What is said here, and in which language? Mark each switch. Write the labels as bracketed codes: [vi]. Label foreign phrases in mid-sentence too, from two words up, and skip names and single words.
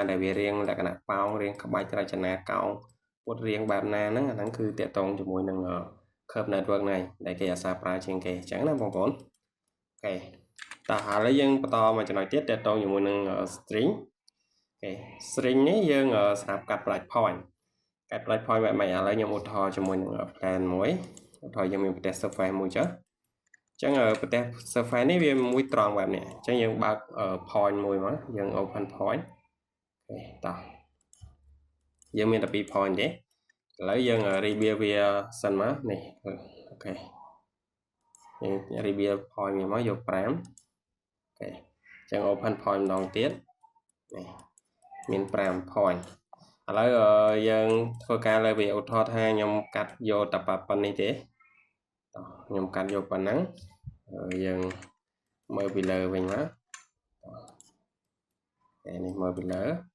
[km] ដែលវារៀងលក្ខណៈប៉ោងរៀងក្បាច់រចនាកោងពុតរៀងបែបណាហ្នឹងអាហ្នឹងគឺតកតងជាមួយនឹង [en] Curve Network [km] nàyដែលគេអាសាប្រើជាងគេអញ្ចឹងណាបងប្អូនអូខេតោះឥ ឡូវយើងបន្តមកចំណុចទៀតតកតងជាមួយនឹង string អូខេ string នេះយើងស្រាប់កាត់ [en] break point [km] កាត់ [en] break point [km] បែបម៉េចឥឡូវខ្ញុំឧទាហរណ៍ជាមួយនឹង plan មួយឧទាហរណ៍យើងមានប្រទេស surface មួយចុះអញ្ចឹងប្រទេស surface នេះវាមួយត្រង់បែបនេះអញ្ចឹងយើងបើក point មួយមកយើង [en] open point [km] អូខេតោះយើងមានតែ2 point ទេឥឡូវយើង rebuild វាសិន មកនេះអូខេយើង [en] rebuild point [km] វាមកយក5អូខេអញ្ចឹង [en] open point [km] ម្ដងទៀតនេះមាន5 point ឥឡូវយើងធ្វើការលើវាឧទាហរណ៍ថាខ្ញុំកាត់យកតែប៉ុណ្្នេះទេខ្ញុំកាត់យកប៉ុណ្ណឹងយើងមើលពីលើវិញមកនេះមើលពីលើ